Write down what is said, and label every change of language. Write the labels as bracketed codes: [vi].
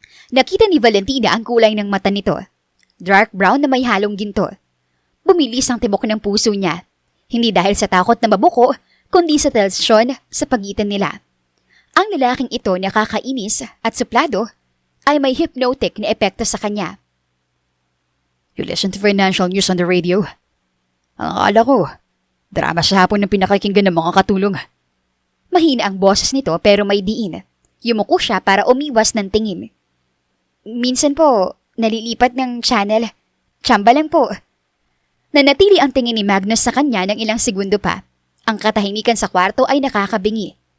[tl] Nakita ni Valentina ang kulay ng mata nito. Dark brown na may halong ginto. Bumilis ang tibok ng puso niya. Hindi dahil sa takot na mabuko, kundi sa tensyon sa pagitan nila. Ang lalaking ito nakakainis at suplado ay may hypnotic na epekto sa kanya. [en] You listen to financial news on the radio? [tl] Ang akala ko, drama sa hapon ng pinakikinggan ng mga katulong. Mahina ang boses nito pero may diin. Yumuko siya para umiwas ng tingin. Minsan po, nalilipat ng channel. Tsamba lang po. Nanatili ang tingin ni Magnus sa kanya ng ilang segundo pa. Ang katahimikan sa kwarto ay nakakabingi.